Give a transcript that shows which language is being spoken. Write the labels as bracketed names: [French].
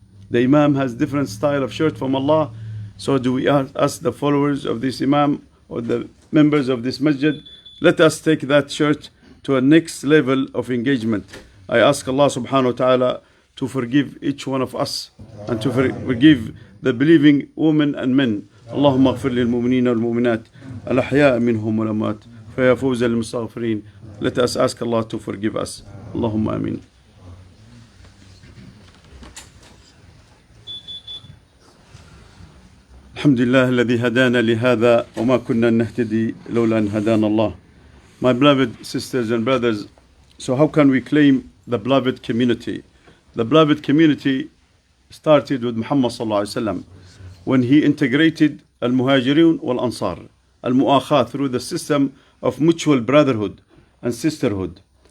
[English] The Imam has different style of shirt from Allah. So do we ask the followers of this Imam or the members of this masjid, let us take that shirt to a next level of engagement. I ask Allah subhanahu wa ta'ala to forgive each one of us and to forgive the believing women and men. [Arabic] اللهم اغفر للمؤمنين والمؤمنات الأحياء منهم والأموات فيا فوز المستغفرين. [English] Let us ask Allah to forgive us. [Arabic] اللهم آمين. الحمد لله الذي هدانا لهذا وما كنا نهتدي لولا أن هدانا الله. [English] My beloved sisters and brothers, so how can we claim the beloved community? The beloved community started with Muhammad sallallahu alaihi wasallam when he integrated al-Muhajirun wal-Ansar, al-Mu'akha, through the system of mutual brotherhood and sisterhood.